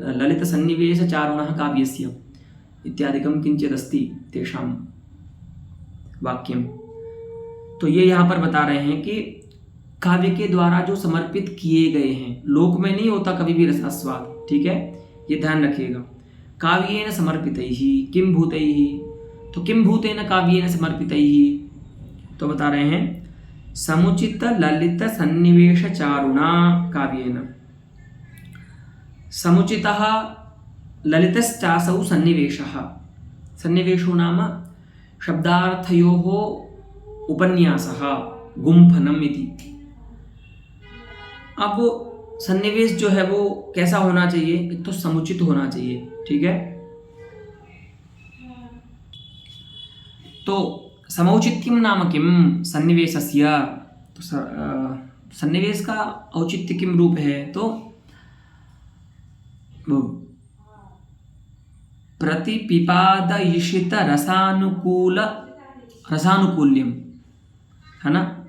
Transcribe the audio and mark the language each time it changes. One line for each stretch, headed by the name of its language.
Sanskrit: ललित सन्निवेश चारुणः काव्यस्य इत्यादिकं किंचिदस्ति तेषां वाक्यम।
Hindi: तो ये यहाँ पर बता रहे हैं कि काव्य के द्वारा जो समर्पित किए गए हैं, लोक में नहीं होता कभी भी रसास्वाद, ठीक है, ये ध्यान रखिएगा।
Sanskrit: काव्येन समर्पितैः किं भूतैः, तो किं भूतेन काव्येन समर्पितैः,
Hindi: तो बता रहे हैं
Sanskrit: समुचित ललित सन्निवेश चारुणा काव्येन। समुचितः ललितश्चासौ सन्निवेशः, सन्निवेशो नाम शब्दार्थयोः उपन्यासः गुम्फनम् इति।
Hindi: अब सन्निवेश जो है वो कैसा होना चाहिए, एक तो समुचित होना चाहिए, ठीक है।
Sanskrit: तो समौचित्यम नाम किम सन्निवेशस्य,
Hindi: तो सन्निवेश का औचित्य किम रूप है,
Sanskrit: तो प्रतिपिपादयिषित रसानुकूल्यम, है ना।